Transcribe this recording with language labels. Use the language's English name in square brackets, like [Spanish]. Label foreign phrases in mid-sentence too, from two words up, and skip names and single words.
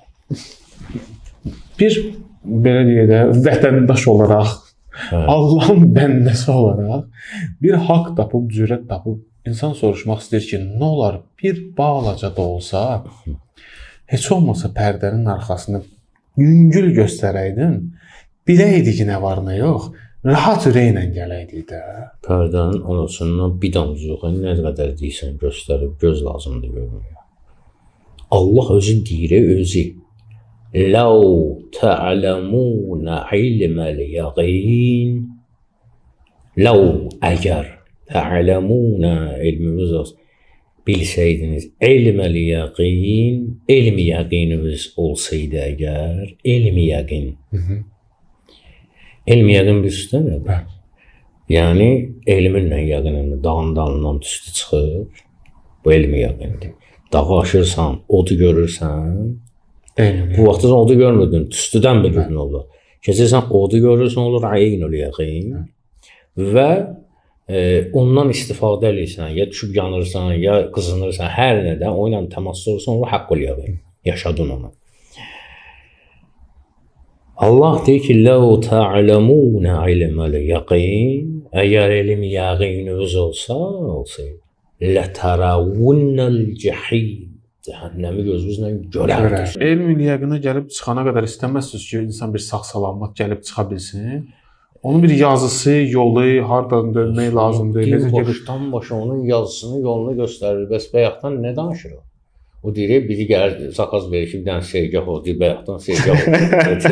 [Azerbaijani] Bir, belə deyək də, vətəndaş olaraq, Allahın bəndəsi olaraq bir haqq tapıb, cürət tapıb, insan soruşmaq istəyir ki, nə olar, bir balaca da olsa, heç olmasa pərdənin arxasını yüngül göstərəydin, biləydik ki, nə var, nə yox, rahat ürəklə gələydik də. Pərdənin arasından bir damcıq, nə qədər deyirsən, göstərib, göz lazımdır görməyə. Allah özü deyir, özü. [Arabic] لَوْ تَعْلَمُونَ عِلْمَ الْيَقِينَ لَوْ [Azerbaijani] əgər تَعْلَمُونَ ilmimiz olsun, bilsəydiniz, ilm-əl-yəqin, elm yəqinimiz olsaydı əgər, elm yəqin. Elm yəqin bir üstə nədir? Yəni, elminlə yəqinini dağın dalından üstü çıxır, bu elm yəqindir. Dağı aşırsan, odu görürsən, bu vaxtda odu görmürdün, tüstüdən bilirdin olur. Keçirsən, odu görürsən, olur əynül yəqin və ondan istifadə edirsən, ya düşüb yanırsan, ya qızınırsan, hər nədən, o ilə təmasda olursan, olur haqqül yəqin, yaşadın onu. Allah deyir ki, [Arabic] لَوْ تَعْلَمُونَ عِلْمَ الْيَقِينَ [Azerbaijani] əgər elm yəqininiz olsaydı, [Arabic] لَتَرَوُنَّ الْجَحِيمَ [Azerbaijani] cəhənnəmi gözünüzlə görərdiniz. Elm yəqinə gəlib çıxana qədər istəməzsiniz ki, insan bir sağ-salamat gəlib çıxa bilsin. Onun bir yazısı, yolu, hardan dönmək lazımdır. Başdan başa onun yazısını, yolunu göstərir. Bəs bayaqdan nə danışır o? O deyir, biri gəlir, zakaz verir ki, bir dənə segah o, deyir, bayaqdan segah o.